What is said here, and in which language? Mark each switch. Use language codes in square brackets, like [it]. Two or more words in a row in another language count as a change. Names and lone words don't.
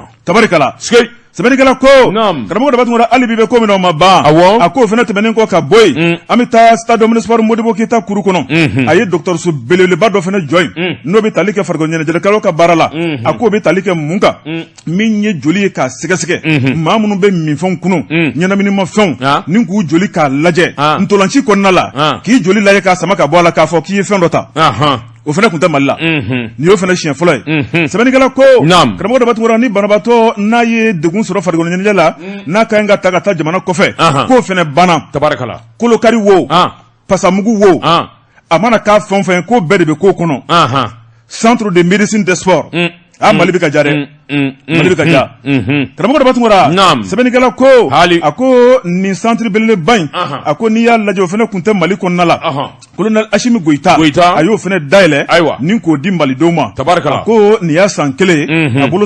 [bm] tabarikala sɛbɛnnikɛla ko karamɔgɔ Daba Tunkara hali bi bɛ ko min na o ma ban a k'o fɛnɛ tɛmɛnen kɔ ka bɔ yen an bɛ taa [fr] stade municipal [bm] Modibo Keita kuru kɔnɔ a ye dɔgɔtɔrɔso belebeleba dɔ fɛnɛ jɔ yen n'o bɛ tali kɛ farikolo ɲɛnajɛkɛlaw ka baara la a k'o bɛ tali kɛ mun kan min ye joli ye k'a sɛgɛsɛgɛ maa minnu bɛ minfɛnw kunu ɲɛnaminimafɛnw ni k'u joli k'a lajɛ ntolanci kɔnɔna la k'i joli lajɛ k'a sama ka bɔ a la k'a fɔ k'i ye fɛn dɔ ta o fɛnɛ kun tɛ Mali la nin y'o fɛnɛ siɲɛ fɔlɔ ye sɛbɛnnikɛla ko karamɔgɔ Daba Tunkara ni banabaatɔ n'a ye degun sɔrɔ farikolo ɲɛnajɛ la n'a ka ɲi ka ta ka taa jamana kɔfɛ k'o fɛnɛ banna tabarikala kolokari wo pasamugu wo a mana k'a fɛn fɛn k'o bɛɛ de bɛ k'o kɔnɔ [fr] centre de médecine des sports [bm] Mali bɛ ka ja dɛ Mali bɛ ka ja karamɔgɔ Daba Tunkara sɛbɛnnikɛla ko a ko nin centre belebeleba in a ko n'i y'a lajɛ o fɛnɛ kun tɛ Mali kɔnɔna la colonel Asimi Goyita a y'o fɛnɛ dayɛlɛ ni k'o di malidenw ma a ko nin y'a san kelen a bolo